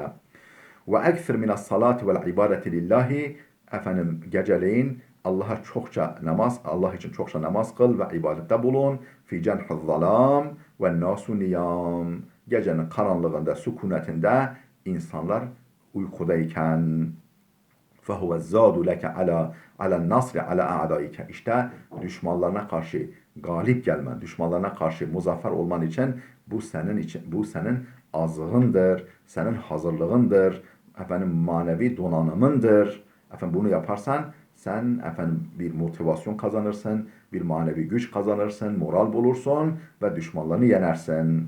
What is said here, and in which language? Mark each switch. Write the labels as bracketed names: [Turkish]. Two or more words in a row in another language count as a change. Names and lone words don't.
[Arabic] وأكثر من الصلاة والعبادة لله, [Turkish] geceleyin Allah'a çokça namaz, Allah için çokça namaz kıl ve ibadette bulun. [Arabic] في جنح الظلام والناس نيام. [Turkish] Gecenin karanlığında, sükunetinde insanlar uykudayken. [Arabic] فَهُوَ الزَّادُ لَكَ عَلَى النَّصْرِ عَلَى اَعْدَائِكَ. [Turkish] İşte düşmanlarına karşı galip gelmen, düşmanlarına karşı muzaffer olman için bu senin azığındır, senin hazırlığındır, manevi donanımındır. Bunu yaparsan sen bir motivasyon kazanırsın, bir manevi güç kazanırsın, moral bulursun ve düşmanlarını yenersin.